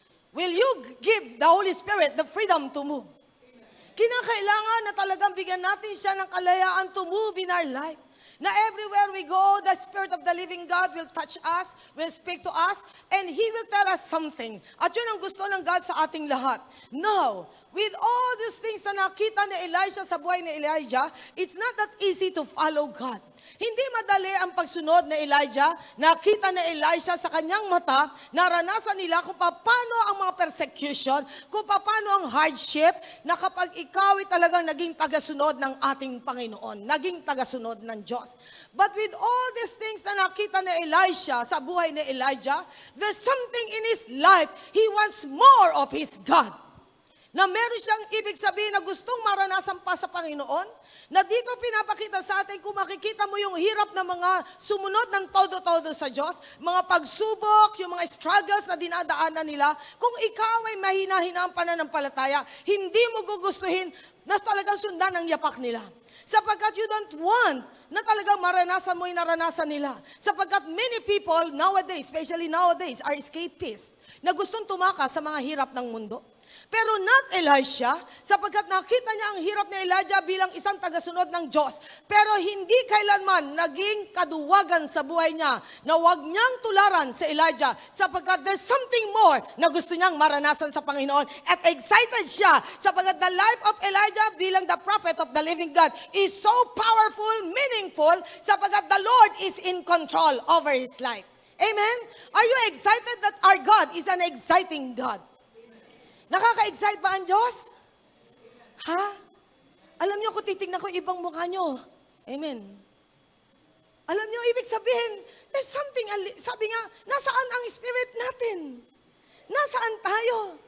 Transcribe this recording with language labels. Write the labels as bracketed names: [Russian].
[English] Will you give the Holy Spirit the freedom to move? [Filipino] Kinakailangan na talagang bigyan natin siya ng kalayaan [English] to move in our life. Na everywhere we go, the Spirit of the living God will touch us, will speak to us, and He will tell us something. [Filipino] At yun ang gusto ng God sa ating lahat. [English] Now, with all these things [Filipino] na nakita ni Elisha sa buhay ni Elijah, [English] it's not that easy to follow God. [Filipino] Hindi madali ang pagsunod ni Elijah. Nakita ni Elisha sa kanyang mata, naranasan nila kung paano ang mga persecution, kung paano ang hardship, na kapag ikaw ay talagang naging tagasunod ng ating Panginoon, naging tagasunod ng Diyos. [English] But with all these things [Filipino] na nakita ni Elisha sa buhay ni Elijah, [English] there's something in his life. He wants more of his God. [Filipino] Na meron siyang ibig sabihin na gustong maranasan pa sa Panginoon, na dito pinapakita sa atin kung makikita mo yung hirap ng mga sumunod ng todo-todo sa Diyos, mga pagsubok, yung mga struggles na dinadaanan nila, kung ikaw ay mahina-hina ang pananampalataya, hindi mo gugustuhin na talagang sundan ang yapak nila. Sapagkat [English] you don't want [Filipino] na talagang maranasan mo yung naranasan nila. Sapagkat [English] many people nowadays, especially nowadays, are escapists, [Filipino] na gustong tumakas sa mga hirap ng mundo. Pero not Elisha, sapagkat nakita niya ang hirap ni Elijah bilang isang tagasunod ng Diyos. Pero hindi kailanman naging kaduwagan sa buhay niya na huwag niyang tularan si Elijah sapagkat [English] there's something more [Filipino] na gusto niyang maranasan sa Panginoon. At excited siya sapagkat [English] the life of Elijah bilang the prophet of the living God is so powerful, meaningful, sapagkat the Lord is in control over his life. Amen? Are you excited that our God is an exciting God? [Filipino] Nakaka-excite ba ang Diyos? Ha? Alam niyo, kung titignan ko ibang mukha niyo. Amen. Alam niyo, ibig sabihin, [English] there's something, [Filipino] sabi nga, nasaan ang spirit natin? Nasaan tayo?